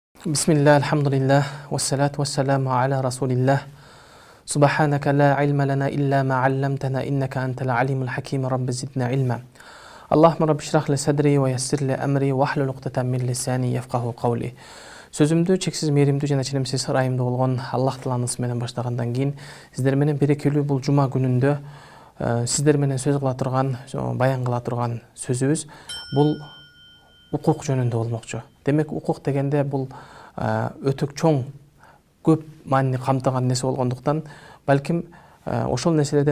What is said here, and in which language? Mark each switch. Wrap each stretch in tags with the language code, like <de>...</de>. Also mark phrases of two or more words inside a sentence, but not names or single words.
<ar>بسم الله، الحمد لله، والصلاة والسلام على رسول الله. سبحانك لا علم لنا إلا ما علمتنا إنك أنت العليم الحكيم. رب زدنا علما. اللهم رب اشرح لي صدري ويسر لي أمري واحلل عقدة من لساني يفقهوا قولي.</ar> <ky>Сөзімді чексіз мейірімді жана ченемсіз ырайымды болгон Аллах Тааланын аты менен баштагандан кийин сиздер менен берекелүү бул жума күнүндө сиздер менен сөз кыла турган, баян кыла турган сөзүбүз бул укук жөнүндө болмокчу. Демек укук дегенде бул өтөк чоң, көп маанини камтыган нерсе болгондуктан, балким ошол нерселерден</ky>